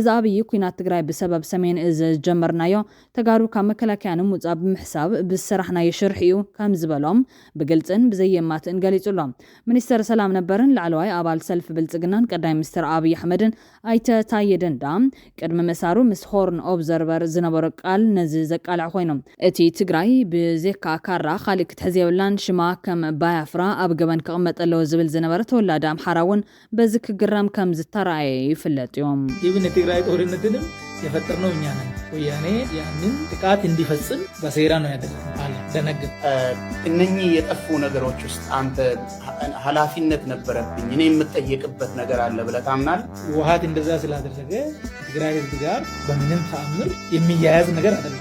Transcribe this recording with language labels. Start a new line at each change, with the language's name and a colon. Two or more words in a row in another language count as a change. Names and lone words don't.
Tigrinya: ኣብይ ኩናት ትግራይ ብሰበብ ሰሜን እዝ ጀመርናዮ ተጋሩ ካብ መከላከያ ንምውፃእ ብምሕሳብ ብስራሕናዮ ሽርሒ እዩ ከም ዝበሎም ብግልጽን ብዘየማትን ገሊጹሎም ሚኒስተር ሰላም ነበርን ላዕለዋይ ኣባል ሰልፊ ብልጽግናን ቀዳማይ ሚኒስተር ኣብይ ኣሕመድን ኣይተ ታየ ደንዳ ቅድሚ ምእሳሩ ምስ ሆርን ኦብዘርቨር ዝነበረ ቃል ነዚ ዘቃልዕ ኮይኖም እቲ ትግራይ ብዜካ ካራ ካልእ ክትሕዝ የብላን ሽማ ከም ባያፍራ ኣብ ገበን ክቕመጠለዎ ዝብል ዝነበረ ተወላዲ ኣምሓራ እውን በዚ ክግረም ከም ዝተረኣየ ይፍለጥ እዮም
Amharic: ይብን የትግራይ ጦርነትንም የፈጠርነው እኛ ነን ወያኔ ያንን ጥቃት እንዲፈጽም በሴራ ነው ያደረገው እነኚህ የጠፉ ነገሮች ውስጥ አንተ ኃላፊነት ነበረብኝ እኔ የምጠየቅበት ነገር አለ ብለህ ታምናለህ ውሃት እንደዛ ስላደረገ ትግራይ ህዝብ ጋር በምንም ተአምር የሚያያዝ ነገር አይደለም